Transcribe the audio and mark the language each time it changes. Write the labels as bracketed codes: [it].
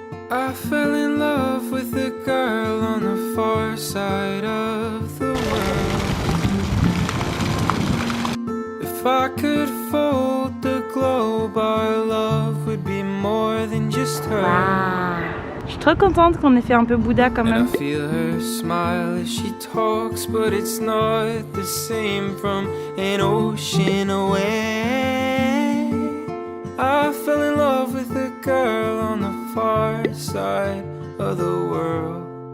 [en] I fell in love with a girl on the far side of the world. If I could fold the globe, our love would be more than just her. [fr] Je suis trop contente qu'on ait fait un peu Bouddha quand [en] And [fr] même. [en] I feel her smile as she talks, but it's not the same from an ocean away. I fell in love with a girl on the far side of the world.